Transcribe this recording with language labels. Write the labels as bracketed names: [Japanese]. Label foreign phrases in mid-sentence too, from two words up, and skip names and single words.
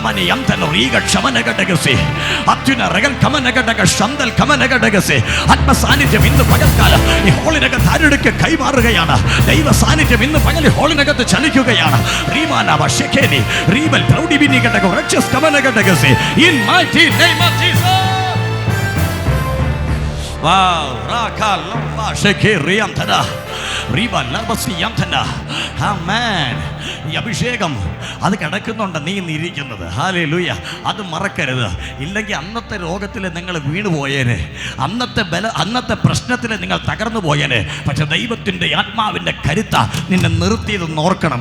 [Malayalam] റീകമനി യംതന റീക ക്ഷമനകടകസി അത്യുന റഗൽ കമനകടക ശന്തൽ കമനകടകസി. ആത്മസാന്നിധ്യം ഇന്ന് പകൽക്കാലം ഈ ഹോളിനകത്ത് ആരുടെ കൈമാറുകയാണ്. ദൈവ സാന്നിധ്യം ഇന്ന് പകൽ ഹോളിനകത്ത് ചലിക്കുകയാണ്. റീമാനവ ഷെഖേനി റീബൽ പ്രൗഡിബിനി കടക റച്ചസ് കമനകടകസി [English] in mighty name of Jesus. Wow, rakalamba shekeriantana riba labasiyantana. Amen. [Malayalam] ഈ അഭിഷേകം അത് കിടക്കുന്നുണ്ട് നീ ഇരിക്കുന്നത്. ഹല്ലേലൂയ. അത് മറക്കരുത്. ഇല്ലെങ്കിൽ അന്നത്തെ രോഗത്തിൽ നിങ്ങൾ വീണുപോയേനെ, അന്നത്തെ പ്രശ്നത്തിൽ നിങ്ങൾ തകർന്നു പോയേനെ. പക്ഷെ ദൈവത്തിൻ്റെ ആത്മാവിൻ്റെ കരുത്ത നിന്നെ നിർത്തിയതെന്ന് ഓർക്കണം.